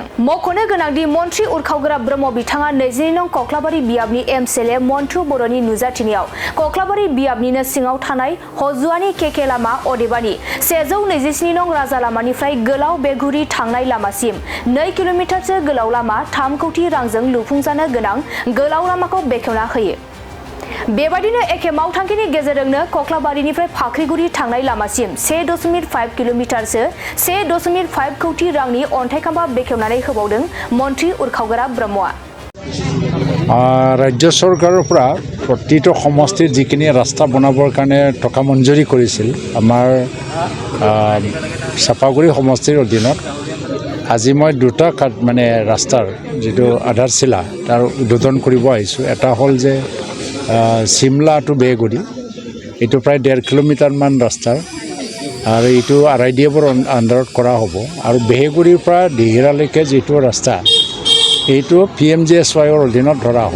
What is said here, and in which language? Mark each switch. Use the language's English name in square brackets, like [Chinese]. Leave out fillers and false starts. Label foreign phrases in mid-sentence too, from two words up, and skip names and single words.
[Bodo] मख'नो गोनांदि मन्त्री उरखावगोरा ब्रह्म बिथाङा 22 नं कक्लाबारि बियाबनि एमसीएलए मन्टु बर'नि नुजाथिनायाव कक्लाबारि बियाबनिनो सिङाव थानाय हजुआनि केके लामा अदेबानि 127 नं राजा लामानिफ्राय गोलाव बेगुरि थांनाय लामासिम 2 किल'मिटारसो गोलाव लामा 3 कौटि रांजों लुफुंजानो गोनां गोलाव लामाखौ बेखेवना होयो। बेबादिनो एखे मावथांखिनि गेजेरजोंनो कक्लाबारिनिफ्राय फाख्रिगुरि थांनाय लामासिम 1.5 किल'मिटारसो 1.5 कौटि रांनि अन्थाइ खाम्फा बेखेवनानै होबावदों मन्त्री उरखावगोरा ब्रह्मआ। [Assamese] ৰাজ্য চৰকাৰৰ পৰা প্ৰতিটো সমষ্টিত যিখিনি ৰাস্তা বনাবৰ কাৰণে টকা মঞ্জুৰি কৰিছিল আমাৰ চাপাগুৰি সমষ্টিৰ অধীনত আজি মই দুটা মানে ৰাস্তাৰ যেটো আধাৰশিলা তাৰ উদ্বোধন কৰিব আহিছোঁ। এটা হ'ল যে শিমলা টু বেগুৰি এইটো প্ৰায় 1.5 কিলোমিটাৰ মান ৰাস্তা আৰু এইটো আৰআইডিএফৰ আণ্ডাৰত কৰা হ'ব আৰু বেগুৰিৰ পৰা দিহিৰালৈকে যেটো ৰাস্তা এইটো PMGSYৰ অধীনত ধৰা হ'ল।